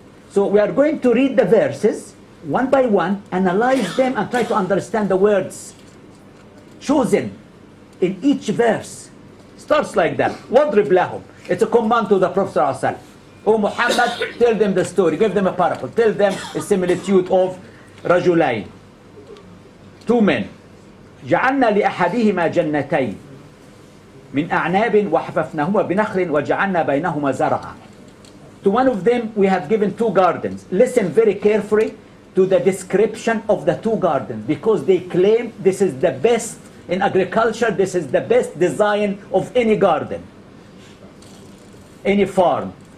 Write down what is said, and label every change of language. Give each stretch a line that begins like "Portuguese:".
English: So we are going to read the verses one by one, analyze them, and try to understand the words chosen in each verse. Starts like that.
Arabic: وَاضْرِبْ لَهُمْ.
English: It's a command to the Prophet ﷺ. O Muhammad, tell them the story, give them a parable, tell them a similitude of رجلين, two men.
Arabic: جعلنا لأحدهما جنتين من أعناب وحففناهما بنخل وجعلنا بينهما زرعا.
English: To one of them we have given two gardens. Listen very carefully to the description of the two gardens, because they claim this is the best in agriculture, this is the best design of any garden, any farm.